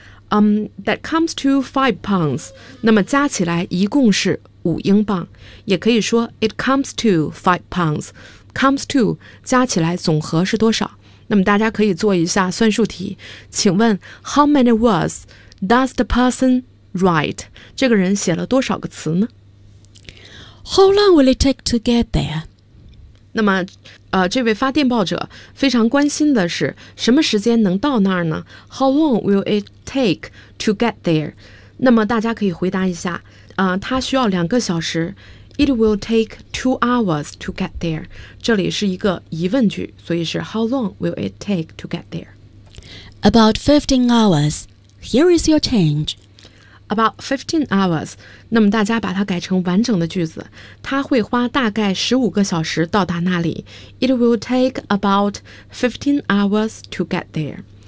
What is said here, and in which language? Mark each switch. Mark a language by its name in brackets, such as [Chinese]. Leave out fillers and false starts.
[English] That comes to £5. [Chinese] 那么加起来一共是5英镑，也可以说 [English] it comes to £5. [Chinese] Comes to 加起来总和是多少？那么大家可以做一下算术题，请问 [English] how many words Does the person write? [Chinese] 这个人写了多少个词呢？ [English] How long will it take to get there? [Chinese] 那么，这位发电报者非常关心的是什么时间能到那儿呢？ [English] How long will it take to get there? [Chinese] 那么大家可以回答一下，他需要两个小时。 [English] It will take 2 hours to get there. [Chinese] 这里是一个疑问句，所以是 [English] How long will it take to get there? About 15 hours. Here is your change. About 15 hours. [Chinese] 那么大家把它改成完整的句子。他会花大概15个小时到达那里。 [English] It will take about 15 hours to get there.